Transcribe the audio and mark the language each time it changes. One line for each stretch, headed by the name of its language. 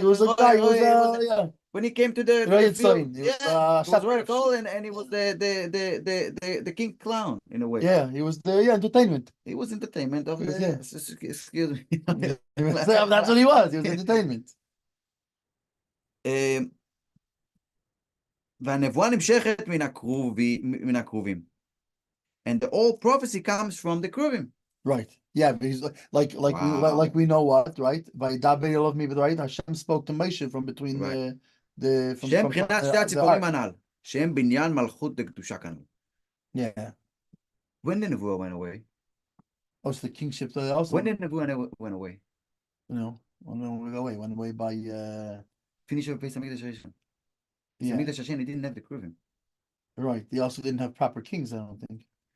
English: He was a guy. When he came to the field, he was very cool, and he was the king clown in a way. Yeah, he was the entertainment. He was entertainment of excuse me. That's what he was. He was entertainment.
Hebrew: והנבואה נמשכת מן הקרובים.
English: And all prophecy comes from the kruvim. Right. Yeah, because like we know what, right? By Daber you love me, but right, Hashem spoke to Moshe from between the
Hebrew: שהם מבחינת שתי הציפורים הנ"ל, שהם בניין מלכות דקדושה כאן.
English: Yeah. When the nevuah went away? Oh, so the kingship also. When the nevuah went away? No, went away by finish of Pesach Mikdash Rishon. Yeah. Mikdash Hashem, he didn't have the kruvim. Right. They also didn't have proper kings, I don't think.